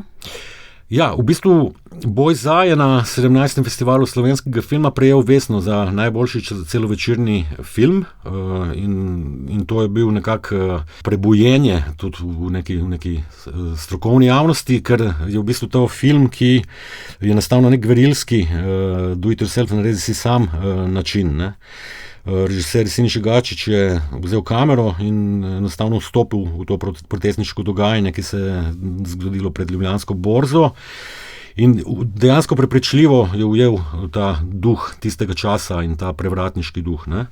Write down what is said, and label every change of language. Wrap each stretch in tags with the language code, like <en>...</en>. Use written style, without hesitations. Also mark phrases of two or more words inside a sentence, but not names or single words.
<sl>Ja, v bistvu Boj za je na 17. festivalu slovenskega filma prejel vesno za najboljši celovečerni film in to je bil nekako prebujenje tudi v neki strokovni javnosti, ker je v bistvu to film, ki je nastal na nek gverilski</sl> <en>do it yourself,</en> <sl>naredi si sam način, ne. Režiser Siniša Gačič je vzel kamero in enostavno vstopil v to protestniško dogajanje, ki se je zgodilo pred Ljubljansko borzo. In dejansko prepričljivo je ujel ta duh tistega časa in ta prevratniški duh, ne.</sl>